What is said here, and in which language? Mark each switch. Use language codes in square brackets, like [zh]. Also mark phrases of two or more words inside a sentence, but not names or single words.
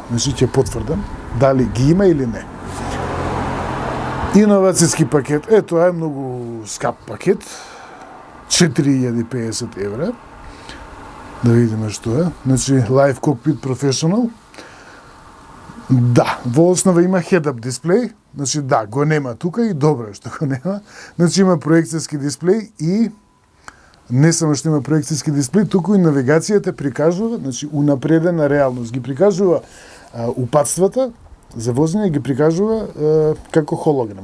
[mk] Значи ќе потврдам дали ги има или не. Иновацијски пакет, тоа е многу скап пакет. 4050 евра. Да видиме што е. Значи, Live Cockpit Professional. Да, во основа има head-up дисплей. Значи, да, го нема тука и добро што го нема. Значи, има проекцијски дисплей и не само што има проекцијски дисплей, туку и навигацијата прикажува, значи, унапредена реалност. Ги прикажува упатствата за возење, ги прикажува како холограм.